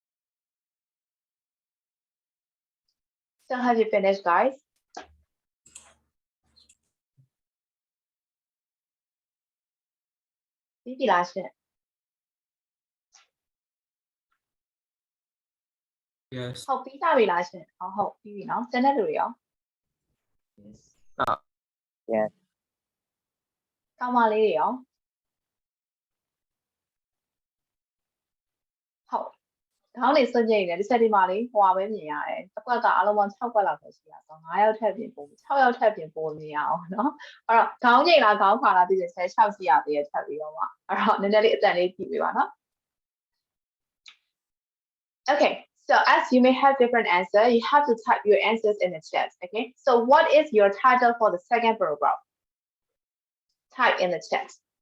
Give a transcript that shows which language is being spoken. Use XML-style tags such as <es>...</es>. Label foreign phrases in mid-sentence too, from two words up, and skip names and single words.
<en>So have you finished, guys?</en> <my>ပြီးပြီလားရှင်</my> <en>Yes.</en> <my>ဟုတ်ပြီးသားပြီလားရှင်ဟုတ်ပြီးပြီနော်ကျန်တဲ့လူတွေရော</my> <en>Yes. Yes.</en> <my>ကောင်းမလေးတွေရောဟုတ်ခေါင်းလေးစွန့်ကြိတ်နေဒီစက်ဒီမှာလေးဟိုပါပဲမြင်ရတယ်တစ်ကွက်ကအလုံးပေါင်း6ကွက်လောက်ပဲရှိရဆို9ယောက်ထက်ပြင်ပို့6ယောက်ထက်ပြင်ပို့မြင်ရအောင်နော်အဲ့တော့ခေါင်းကြိတ်လားခေါင်းခါလားသိချင်16ရှိရသေးတယ်ထပ်ပြီးတော့မှအဲ့တော့နည်းနည်းလေးအတန်လေးကြည့်ပေးပါနော်</my> <en>Okay, so as you may have different answers, you have to type your answers in the chat. Okay, so what is your title for the second paragraph? Type in the chat.</en>